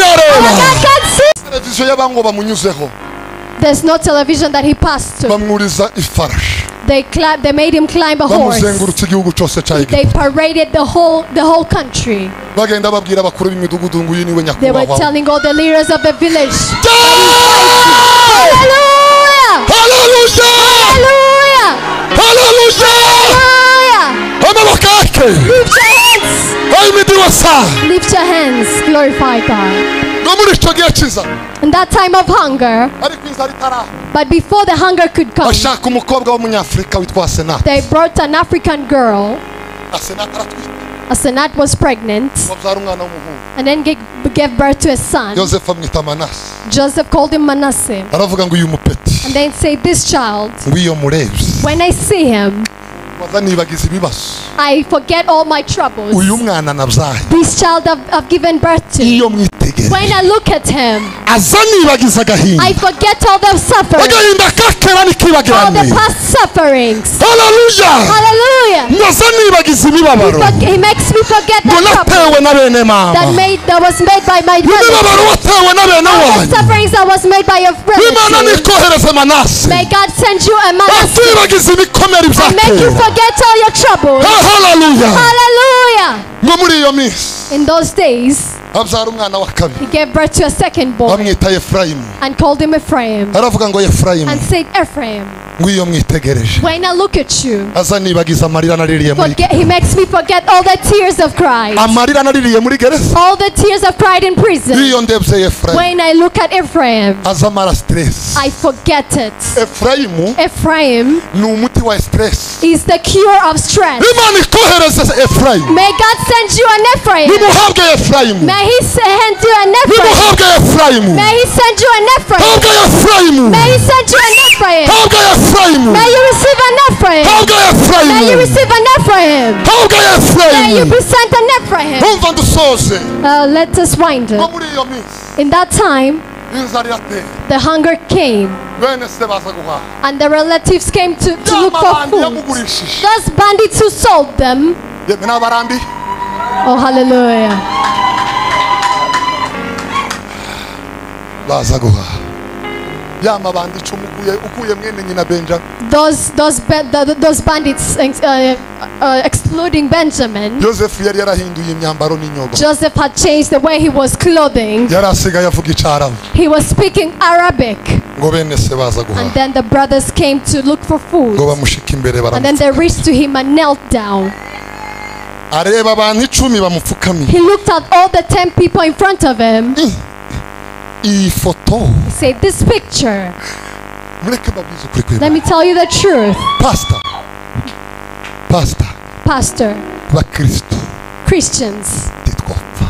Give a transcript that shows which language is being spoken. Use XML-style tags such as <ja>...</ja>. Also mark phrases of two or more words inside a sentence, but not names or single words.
<en>Our</en> <rw>irareba.</rw> <en>God can see.</en> <rw>televiziyo y'abango bamunyuzeho</rw> <en>There's no television that he passed to.</en> <rw>bamwuriza ifarashi.</rw> <en>They made him climb a horse.</en> <rw>bamuzengurutse igihugu cyose cya</rw> <en>They</en> <rw>Egiputa.</rw> <en>paraded the whole country.</en> <rw>bagenda babwira abakuru b'imidugudu ngo uyu niwe</rw> <en>They were</en> <rw>nyakubahwa.</rw> <en>telling all the leaders of the village. Hallelujah! Hallelujah! Hallelujah! Hallelujah! Hallelujah! Hallelujah!</en> <rw>amaboko yake</rw> <en>Lift your hands. ayimidiwasa Lift your hands. Glorify God.</en> <rw>no muri icyo gihe cyiza</rw> <en>In that time of hunger,</en> <rw>ariko inzara itaraha</rw> <en>but before the hunger could come,</en> <rw>bashaka umukobwa w'umunyafurika witwa Senate.</rw> <en>they brought an African girl.</en> <rw>Senate aratwite</rw> <en>Asenat was pregnant</en> <rw>babyara umwana w'umuhungu.</rw> <en>and then gave birth to a son.</en> <rw>Yosefu amwita Manase.</rw> <en>Joseph called him Manasseh.</en> <rw>aravuga ngo uyu mupeti</rw> <en>And then say, this child,</en> <rw>ngo iyo murebye</rw> <en>when I see him,</en> <rw>waza nibagiza ibibazo.</rw> <en>I forget all my troubles.</en> <rw>uyu mwana nabyaye</rw> <en>This child I've given birth to.</en> <rw>iyo mwitegereje</rw> <en>When I look at him,</en> <rw>aza nibagiza agahinda.</rw> <en>I forget all the suffering,</en> <rw>agahinda kakera</rw> <en>all the</en> <rw>nikibagirane.</rw> <en>past sufferings.</en> <rw>haleluya.</rw> <en>Hallelujah.</en> <rw>aza nibagiza imibabaro</rw> <en>He makes me forget</en> <rw>ngo</rw> <en>the trouble</en> <rw>natewe na bene mama.</rw> <en>that was made by my</en> <rw>imibabaro</rw> <en>brothers.</en> <rw>watewe na bene</rw> <en>All the</en> <rw>wanyu.</rw> <en>sufferings that was made by your</en> <rw>imana</rw> <en>brothers.</en> <rw>nikohereze Manase.</rw> <en>May God send you a Manasseh</en> <rw>atibagiza ibikomere</rw> <en>and make you</en> <rw>byakera.</rw> <en>forget all your troubles.</en> <rw>haleluya.</rw> <en>Hallelujah.</en> <rw>ngo muri iyo minsi</rw> <en>In those days,</en> <rw>abyara umwana wa kabiri</rw> <en>he gave birth to a second boy</en> <rw>bamwita Efurayimu.</rw> <en>and called him Ephraim</en> <rw>aravuga ngo Efurayimu</rw> <en>and said, Ephraim,</en> <rw>ngo iyo mwitegereje</rw> <en>when I look at you,</en> <rw>aza nibagiza amarira naririye muri</rw> <en>he makes me forget all the tears of pride.</en> <rw>amarira naririye muri gereza.</rw> <en>All the tears of pride in prison.</en> <rw>iyo ndebye Efurayimu</rw> <en>When I look at Ephraim,</en> <rw>aza amara stress.</rw> <en>I forget it.</en> <rw>Efurayimu</rw> <en>Ephraim</en> <rw>ni umuti wa stress.</rw> <en>is the cure of stress.</en> <rw>imana ikohereze Efurayimu.</rw> <en>May God send you an Ephraim.</en> <rw>nimuhabwe Efurayimu.</rw> <en>May he send you an Ephraim.</en> <rw>nimuhabwe Efurayimu.</rw> <en>May he send you an Ephraim.</en> <rw>habwe Efurayimu.</rw> <en>May he send you an Ephraim.</en> <rw>habwe Efurayimu.</rw> <en>May you receive an Ephraim.</en> <rw>habwe</rw> <en>May you</en> <rw>Efurayimu.</rw> <en>receive an Ephraim.</en> <rw>habwe</rw> <en>May you</en> <rw>Efurayimu.</rw> <en>be sent an Ephraim.</en> <rw>umva dusoze.</rw> <en>Let us wind</en> <rw>ngo</rw> <en>up.</en> <rw>muri iyo minsi</rw> <en>In that time,</en> <rw>inzara irateye.</rw> <en>the hunger came,</en> <rw>bene se baza guhaha.</rw> <en>and the relatives came to look for</en> <rw>y'amabandi</rw> <en>food.</en> <rw>yamugurishije.</rw> <en>Those bandits who sold them,</en> <rw>yemwe n'abarambi</rw> <en>oh hallelujah,</en> <rw>baza guhaha.</rw> <en>y'amabandi icumi ukuye mwene nyina Benjamin.</en> <rw>those bandits, excluding Benjamin.</rw> <en>Yosefu yari yarahinduye imyambaro n'inyogo.</en> <rw>Joseph had changed the way he was clothing.</rw> <en>yari asigaye avuga Icyarabu.</en> <rw>He was speaking Arabic,</rw> <en>ngo bene se baza</en> <rw>and</rw> <en>guhaha.</en> <rw>then the brothers came to look for food,</rw> <en>ngo bamushika imbere</en> <rw>and then they reached to him and knelt down.</rw> <en>areba abantu icumi bamupfukamiye.</en> <rw>He looked at all the 10 people in front of him.</rw> <en>iyi foto</en> <rw>He said, this picture,</rw> <en>mureke babwize ukuri</en> <rw>let me tell you the truth,</rw> <en>pastor</en> <rw>Pastor,</rw> <en>bakristo</en> <rw>Christians,</rw> <en>titwapfa</en>